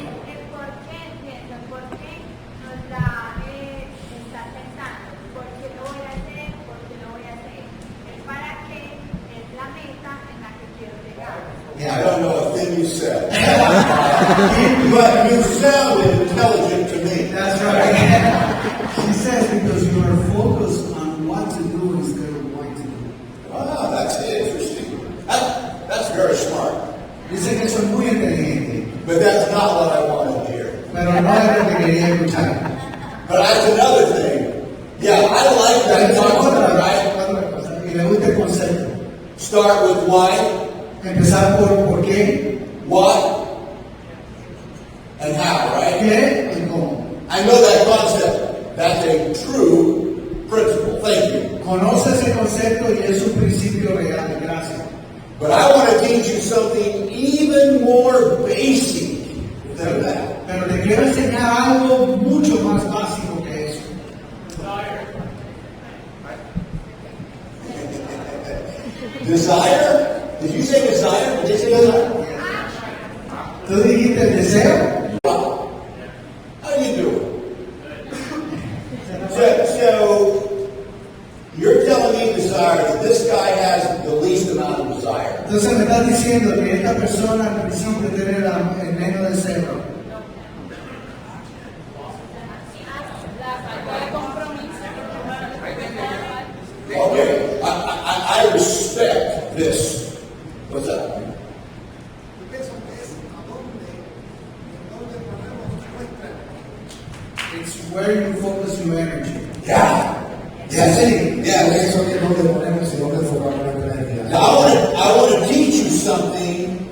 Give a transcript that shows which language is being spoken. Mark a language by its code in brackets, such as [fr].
[es] El por qué entiendo, el por qué nos da estar pensando, ¿por qué lo voy a hacer? ¿Por qué lo voy a hacer? El para qué es la meta en la que quiero llegar. [en] I don't know a thing you said. But you sounded intelligent to me. That's right. She says because you are focused on what to do instead of what to do. Wow, that's interesting. That's very smart. [es] Dice que soy muy inteligente, [en] But that's not what I want to hear. [es] pero no es lo que quería escuchar. [en] But that's another thing. Yeah, I like that concept, right? [es] Otra cosa, y le gusta el concepto. [en] Start with why, [es] Empezar por qué, [en] what, and how, right? [es] qué y cómo. [en] I know that concept. That's a true principle. Thank you. [es] Conoce ese concepto y es un principio real. Gracias. [en] But I want to teach you something even more basic than that. [es] Pero te quiero enseñar algo mucho más básico que eso. [en] Desire? Did you say desire? Did you say desire? [es] ¿Tú dijiste el deseo? [en] How do you do it? So you're telling me desire that this guy has the least amount of desire. [es] Entonces me estás diciendo que esta persona al principio tiene el menos deseo. [en] Okay, I respect this. What's up? It's where you focus your energy. Yeah. Yeah, sí. Yeah. [es] Eso que no te ponemos y no te enfocamos en la energía. [en] Now I want to teach you something.